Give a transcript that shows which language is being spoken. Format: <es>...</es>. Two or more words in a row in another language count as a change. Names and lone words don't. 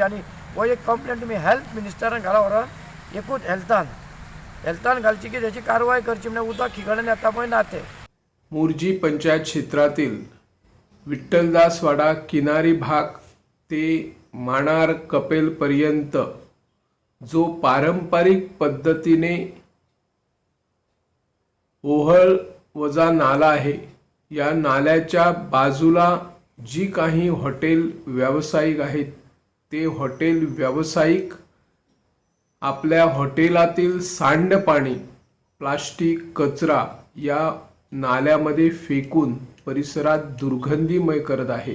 <kok>आनी हो एक कंप्लेंट तुमी हेल्थ मिनिस्टरान घाला व्हरोन एकूच हेल्थान घालची की त्याची कारवाय करची, म्हणजे उदक खिगडून येता पळय ना ते।</kok> <mr>मोर्जी पंचायत क्षेत्रातील विठ्ठलदास वाडा किनारी भाग ते मानार कपेल पर्यंत जो पारंपरिक पद्धतीने ओहळ वजा नाला आहे, या नाल्याच्या बाजूला जी काही हॉटेल व्यावसायिक आहेत ते हॉटेल व्यावसायिक आपल्या हॉटेलातील सांडपाणी प्लास्टिक कचरा या नाल्यामध्ये फेकून परिसरात दुर्गंधीमय करत आहे।</mr>